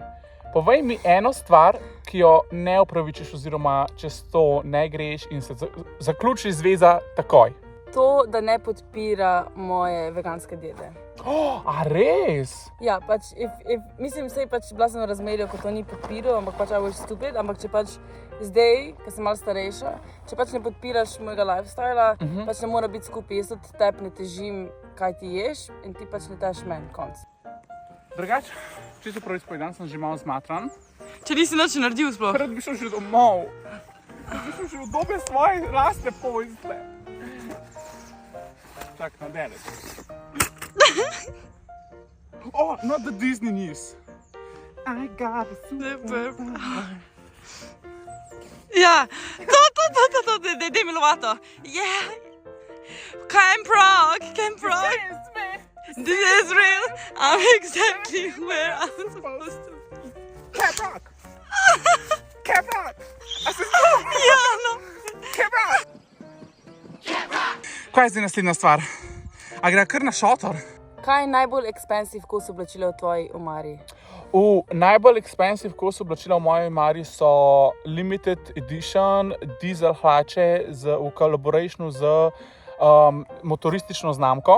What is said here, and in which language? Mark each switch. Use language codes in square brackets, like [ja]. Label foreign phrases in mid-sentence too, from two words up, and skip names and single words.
[sl] Povej mi eno stvar, ki jo ne upravičiš oziroma čez to ne greš in se zaključi zveza takoj. to, da ne podpira moje veganske diete. A res? Ja, pač, mislim, sej pač bila sem v razmerju, ko to ni podpiral, ampak pač [en] I was stupid, [sl] ampak če pač zdaj, ko sem malo starejša, če pač ne podpiraš mojega lifestyla, pač ne mora biti skupaj. Jaz tudi tebe ne težim, kaj ti ješ in ti pač ne tež meni, konc. Drugače, čisto prvič povedan, sem že malo zmatran. Če nisi nič naredil sploh. Rad bi šel že domov. Bi šel že v dobe svoje lastne pojzle. Čak, na delec. [en] Oh, not the Disney news. I got a super. [sl] Ja, to, daj mi lovato. [en] Yeah. Camp Rock. This is real. I'm exactly where I'm supposed to be. [sl] Camp Rock. A se Ja, no. Camp Rock. Kaj je zdaj naslednja stvar? A gre kar na šotor? Kaj je najbolj expensive kos oblačila v tvoji omari? Najbolj expensive kos oblačila v moji omari so [en] limited edition [sl] diesel hlače v collaborationu z motoristično znamko.